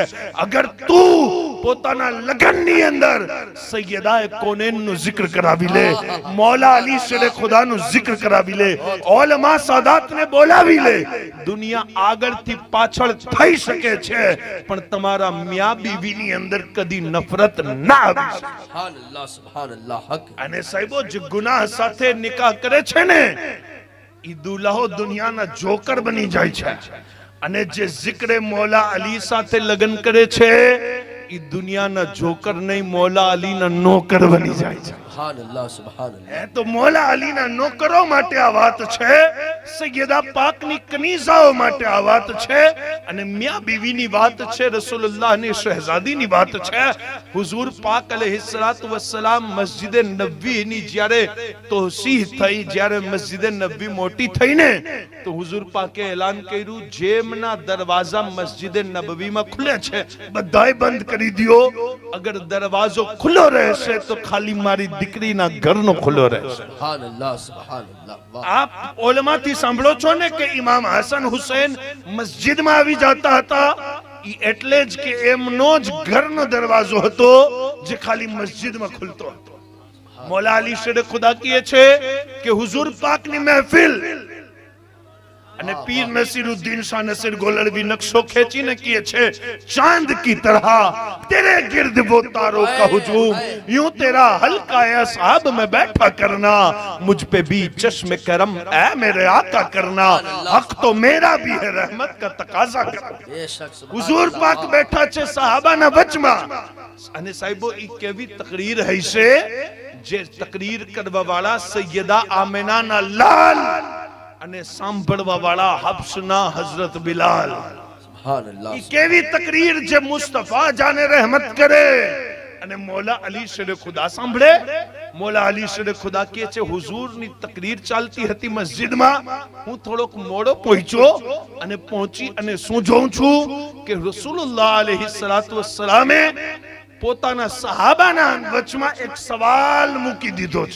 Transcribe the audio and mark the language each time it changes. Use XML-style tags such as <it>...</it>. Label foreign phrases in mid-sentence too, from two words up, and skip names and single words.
<gu>અગર તું પોતાના લગનની અંદર સૈયદાએ કોનેનનું જિક્ર કરાવી લે, મૌલા અલી શેરે ખુદાનું જિક્ર કરાવી લે, ઉલમા સાદાતને બોલાવી લે, દુનિયા આગળથી પાછળ થઈ શકે છે, પણ તમારા મિયા બીવીની અંદર કદી નફરત ના આવી શકે।</gu> <ar>سبحان الله، سبحان الله.</ar> <ur>हक।</ur> <gu>અને સાહેબો, જે ગુનાહ સાથે નિકાહ કરે છે ને ઈ દુલ્હો દુનિયાના જોકર બની જાય છે, અને જે જિક્રે મૌલા અલી સાથે લગ્ન કરે છે ઈ દુનિયાના જોકર નહીં, મૌલા અલીના નોકર બની જાય છે।</gu> <ar>سبحان الله، سبحان الله.</ar> <gu>એ તો મૌલા અલીના નોકરો માટે આ વાત છે, સૈયદા પાકની કનીઝાઓ માટે આ વાત છે, અને મિયા બીવીની વાત છે, રસૂલુલ્લાહની શહેઝાદીની વાત છે। હુઝુર પાક અલૈહિસ્સલાતુ વસ્સલામ મસ્જિદે નબવીની જ્યારે તોસીહ થઈ, જ્યારે મસ્જિદે નબવી મોટી થઈ ને, તો હુઝુર પાકે એલાન કર્યું, જેમના દરવાજા મસ્જિદે નબવીમાં ખુલે છે બધાય બંધ કરી દો, અગર દરવાજો ખુલ્લો રહેશે તો ખાલી મારી દીકરીના ઘરનો ખુલ્લો રહેશે।</gu> <ar>سبحان الله، سبحان الله.</ar> <ur>वाह।</ur> <gu>આપ ઓલમાથી સાંભળો છો ને કે ઇમામ હસન હુસૈન મસ્જિદમાં આવી જતા હતા, ઈ એટલે જ કે એમનો જ ઘરનો દરવાજો હતો જે ખાલી મસ્જિદમાં ખુલતો હતો। મૌલા અલી શેરે ખુદા કહે છે કે હુઝુર પાકની મહેફિલ અને પીર નસીરુદ્દીન શાહ નસીર ગોલડવી નક્શો ખેંચીને કીધા છે,</gu> <ur>چاند کی طرح تیرے گرد وہ تاروں کا ہجوم، یوں تیرا حلقہ اصحاب میں بیٹھا کرنا، مجھ پہ بھی چشم کرم اے میرے آقا کرنا، حق تو میرا بھی ہے رحمت کا تقاضا کرنا. बेशक। सुभान</ur> <gu>हुजूर</gu> <ar>अल्लाह।</ar> <gu>પાક બેઠા છે સહાબાના વચમાં, અને સાહેબો ઈ કેવી તકરીર હઈ છે, જે તકરીર કરવા વાળા સૈયદા આમિનાના લાલ અને સાંભળવા વાળા હફ્સના હઝરત બિલાલ।</gu> <ar>سبحان الله.</ar> <gu>ઈ કેવી તકરીર જે મુસ્તફા જાને રહેમત કરે અને મૌલા અલી શેરે ખુદા સાંભળે। મૌલા અલી શેરે ખુદા કહે છે, હુઝુરની તકરીર ચાલતી હતી મસ્જિદમાં, હું થોડોક મોડો પહોંચ્યો અને પહોંચી અને શું જોઉં છું કે રસૂલુલ્લાહ અલૈહિસ્સલાતુ વસ્સલામે પોતાના સહાબાના વચમાં એક સવાલ મૂકી દીધો છે।</gu>